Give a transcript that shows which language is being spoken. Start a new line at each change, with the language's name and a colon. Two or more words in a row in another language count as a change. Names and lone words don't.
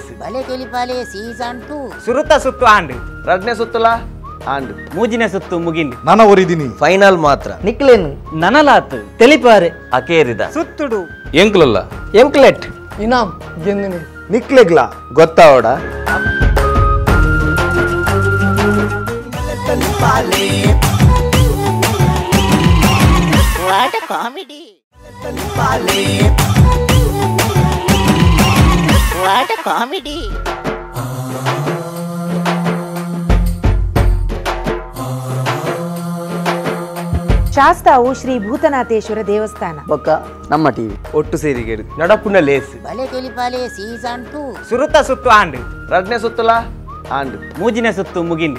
Tulu: ಬಲೆ ತೆಲಿಪಾಲೆ ಸೀಸನ್ 2 ಸುರುತ ಸುತ್ತು ಆಂಡ್ ರಡ್ನೆ ಸುತ್ತಲ ಆಂಡ್ ಮೂಜಿನ ಸುತ್ತು ಮುಗಿಂಡಿ ನನ್ನ ಒರಿದಿನಿ ಫೈನಲ್ ಮಾತ್ರ ನಿಕ್ಲೇನು ನನಲಾತ್ ತೆಲಿಪಾರೆ ಅಕೇರಿದ ಸುತ್ತುಡು ಎಂಕ್ಲಲ್ಲ ಎಂಕ್ಲೆಟ್ ಇನಾಮ್ ಗೆಂದಿನಿ ನಿಕ್ಲೆಗ್ಲ ಗೊತ್ತಾವಡ
English: what a comedy what a comedy
Tulu: ಶಾಸ್ತಾವು ಶ್ರೀ ಭೂತನಾಥೇಶ್ವರ ದೇವಸ್ಥಾನ ಬೊಕ್ಕ ನಮ್ಮ ಟಿವಿ ಒಟ್ಟು ಸೇರಿಗೆಡು ನಡಪುನ ಲೇಸ್ ಬಲೆ ತೆಲಿಪಾಲೆ ಸೀಸನ್ 2 ಸುರುತ ಸುತ್ತು ಆಂಡ್ ರಡ್ನೆ ಸುತ್ತಲ ಆಂಡ್ ಮೂಜಿನ ಸುತ್ತು ಮುಗಿಂಡಿ